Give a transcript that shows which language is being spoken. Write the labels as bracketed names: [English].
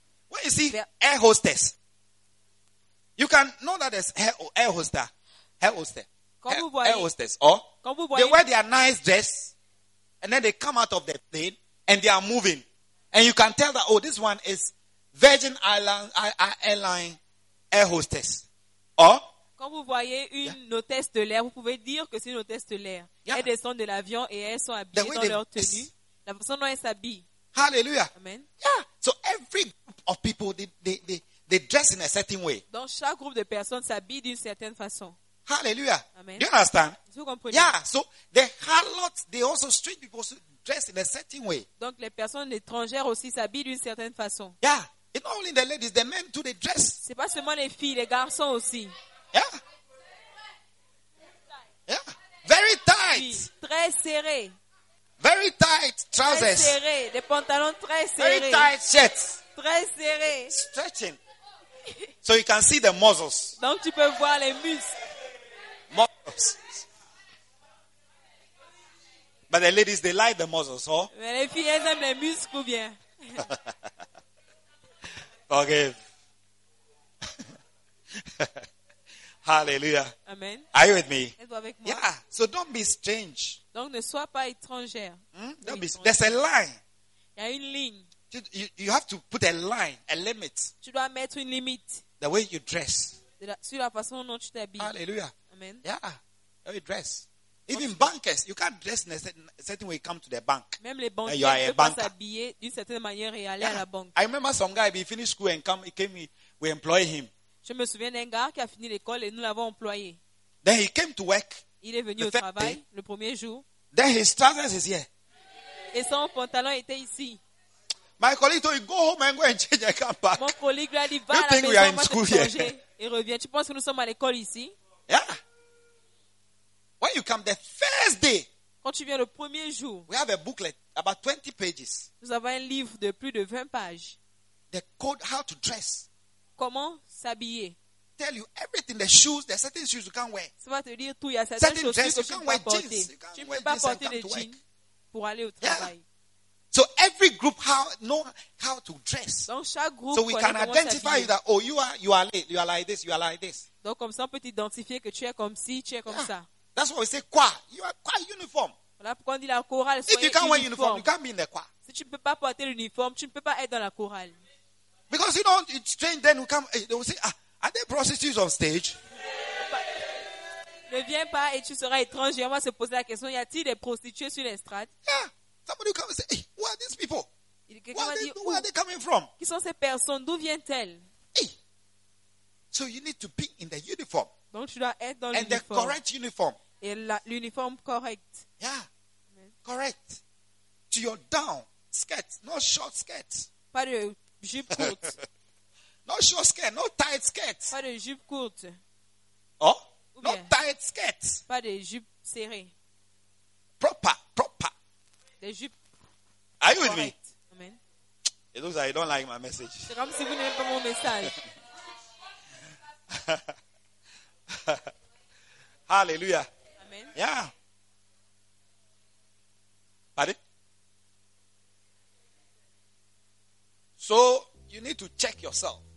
[English] What is he? Air hostess. You can know that as air hostess. [French] Quand vous voyez, [English] they wear their nice dress, and then they come out of the plane, and they are moving, and you can tell that this one is Virgin Island Airline air hostess, or. [French] Quand vous voyez une hôtesse de l'air, vous pouvez dire que c'est une hôtesse de l'air. Yeah. Elles descendent de l'avion et elles sont habillées dans leur tenue. La façon dont elles s'habillent. Hallelujah. Amen. Yeah. [English] So every group of people, they dress in a certain way. [French] Dans chaque groupe de personnes s'habille d'une certaine façon. Hallelujah. Amen. [English] Do you understand? [French] Vous comprenez? Yeah. [English] So the harlots, they also street people dress in a certain way. [French] Donc les personnes étrangères aussi s'habillent d'une certaine façon. Yeah. [English] It's not only the ladies, the men too, they dress. [French] C'est pas seulement les filles, les garçons aussi. Yeah. [English] Yeah. Very tight. [French] Oui. Très serré. [English] Very tight trousers. [French] Très serré. Des pantalons très serrés. [English] Very tight shirts. [French] Très serré. [English] Stretching. So you can see the muscles. [French] Donc tu peux voir les muscles. [English] But the ladies, they like the muscles, huh? [French] Mais les filles, elles aiment les muscles ou bien? [English] Forgive. Hallelujah. Amen. Are you with me? [French] Êtes-vous avec moi? [English] Yeah. So don't be strange. [French] Donc ne sois pas étrangère. [English] Don't be étrangère. There's a line. [French] Il y a une ligne. [English] You have to put a line, a limit. [French] Tu dois mettre une limite. [English] The way you dress. [French] Sur la façon dont tu t'habilles. Hallelujah. Amen. [English] Yeah. The way you dress. Even bankers, you can't dress in a certain way. Come to the bank. [French] Même les banquiers, [English] you are a banker. [French] S'habiller d'une certaine manière et aller à la banque. [English] I remember some guy. He finished school and come. He came. We employ him. [French] Je me souviens d'un gars qui a fini l'école et nous l'avons employé. [English] Then he came to work. [French] Il est venu au travail le premier jour. [English] Then his trousers is here. [French] Et son pantalon était ici. [English] My colleague told him, "Go home and go and change and come back." [French] Mon collègue lui a dit, "Va à la maison, va te changer et reviens." Tu penses que nous sommes à l'école ici? [English] Yeah. When you come the first day, [French] quand tu viens le premier jour, [English] we have a booklet about 20 pages. [French] Nous avons un livre de plus de 20 pages. [English] The code how to dress. [French] Comment s'habiller? [English] Tell you everything, the shoes, there are certain shoes you can't wear. [French] Ça va te dire tout, il y a certaines [English] certain [French] choses que [English] you can't wear jeans. [French] Tu ne peux pas porter des jeans pour aller au travail. [English] Yeah. So every group know how to dress. [French] Donc chaque groupe [English] so we can identify that you are late, you are like this, you are like this. [French] Donc comme ça on peut identifier que tu es comme ci, tu es comme ça. [English] That's why we say quoi. You are quite uniform. [French] Voilà pourquoi on dit la chorale. [English] If you can't wear uniform, you can't be in the choir. [French] Si tu ne peux pas porter l'uniforme, tu ne peux pas être dans la chorale. [English] Because you know, it's strange. Then we come, they will say, are there prostitutes on stage? [French] Ne viens pas et tu seras étrange. On va se poser la question, y a-t-il des prostituées sur l'estrade? Yeah. [English] Somebody will come and say, hey, who are these people? Where are they coming from? [French] Qui sont ces personnes? D'où viennent-elles? Hey. [English] So you need to be in the uniform. [French] Donc tu dois être dans [English] l'uniforme. And the correct uniform. [French] Et l'uniforme correct. [English] Yeah. Amen. Correct. To your down skirt, not short skirt. [French] Pas de jupe courte. [English] Not short skirt, no tight skirt. [French] Pas de jupe courte. [English] Oh? No tight skirt. [French] Pas de jupe serrée. [English] Proper. [French] Des jupes. [English] Are you with me? Amen. It looks like you don't like my message. [French] C'est comme si vous n'aimez pas mon message. Hallelujah. Amen. [English] Yeah. Pardon? need to check yourself.